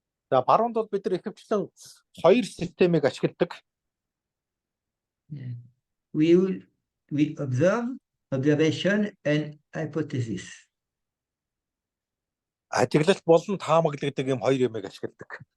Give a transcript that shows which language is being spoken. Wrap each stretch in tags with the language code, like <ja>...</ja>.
<mn>За баруунд бол бид нар ихэвчлэн хоёр системийг ашигладаг.</mn> <en>We observe, observation, and hypothesis.</en> <mn>Ажиглалт болон таамаглагддаг юм хоёр юмыг ашигладаг.</mn>